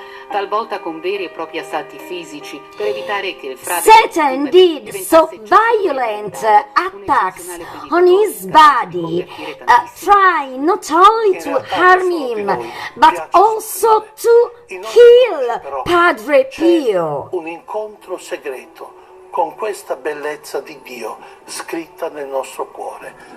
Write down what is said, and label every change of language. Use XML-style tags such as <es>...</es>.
<it>Talvolta con veri e propri assalti fisici per evitare che il frate</it> <en>Satan did so violent attacks on his body, trying not only to harm him, but also to kill Padre Pio.</en> <it>Un incontro segreto con questa bellezza di Dio scritta nel nostro cuore.</it>